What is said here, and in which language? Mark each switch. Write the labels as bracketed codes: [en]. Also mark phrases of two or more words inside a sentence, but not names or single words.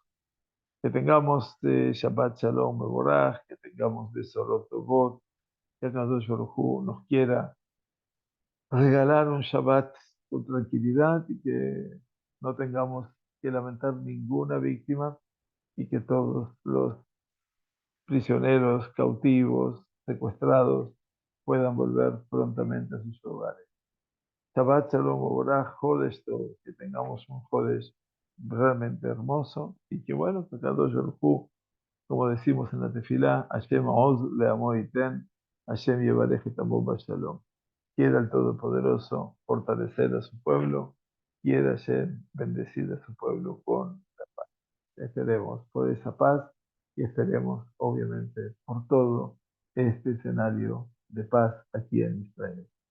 [es] Que tengamos de [he] שבת שלום מבורך, [es] que tengamos de [he] בשורות טובות, [es] que [he] קדוש ברוך הוא [es] nos quiera regalar un Shabbat con tranquilidad y que no tengamos que lamentar ninguna víctima y que todos los prisioneros, cautivos, secuestrados puedan volver prontamente a sus hogares. [he] שבת שלום מבורך, חודש טוב, [es] que tengamos un Jodesh realmente hermoso y que bueno, que [he] קדוש ברוך הוא, [es] como decimos en la tefilá, [he] השם עוז לעמו יתן, השם יברך את עמו שלום. [es] Quiera el Todopoderoso fortalecer a su pueblo, quiera Hashem bendecir a su pueblo con la paz. Esperemos por esa paz y esperemos, obviamente, por todo este escenario de paz aquí en Israel.